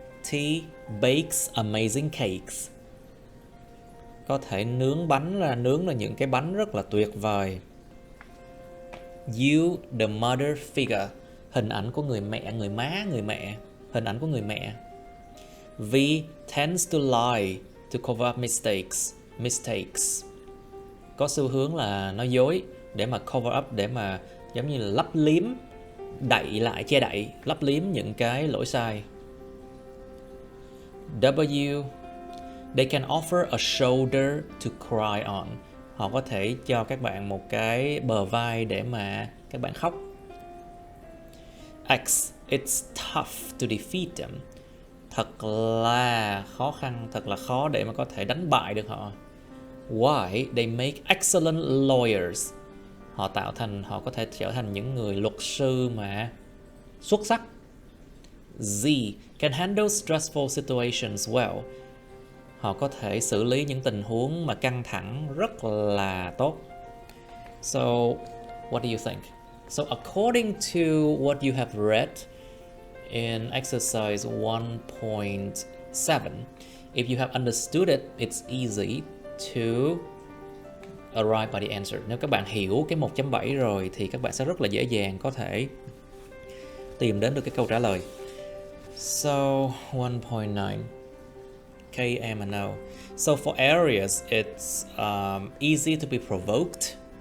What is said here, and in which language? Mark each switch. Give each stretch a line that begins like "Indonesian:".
English: T bakes amazing cakes.
Vietnamese: Có thể nướng là những cái bánh rất là tuyệt vời.
English: You the mother figure,
Vietnamese: hình ảnh của người mẹ, người má, người mẹ, hình ảnh của người mẹ.
English: V tends to lie to cover up mistakes.
Vietnamese: Có xu hướng là nói dối để mà cover up, để mà giống như là lấp liếm, đậy lại, che đậy, lấp liếm những cái lỗi sai.
English: W they can offer a shoulder to cry on.
Vietnamese: Họ có thể cho các bạn một cái bờ vai để mà các bạn khóc.
English: X it's tough to defeat them.
Vietnamese: Thật là khó khăn, thật là khó để mà có thể đánh bại được họ.
English: Y they make excellent lawyers.
Vietnamese: Họ có thể trở thành những người luật sư mà xuất sắc.
English: Z can handle stressful situations well.
Vietnamese: Họ có thể xử lý những tình huống mà căng thẳng rất là tốt.
English: So, what do you think? So, according to what you have read in exercise 1.7, if you have understood it, it's easy to arrive by the answer.
Vietnamese: Nếu các bạn hiểu cái 1.7 rồi thì các bạn sẽ rất là dễ dàng có thể tìm đến được cái câu trả lời.
English: So, 1.9 K, M, and O. So for areas, it's easy to be provoked.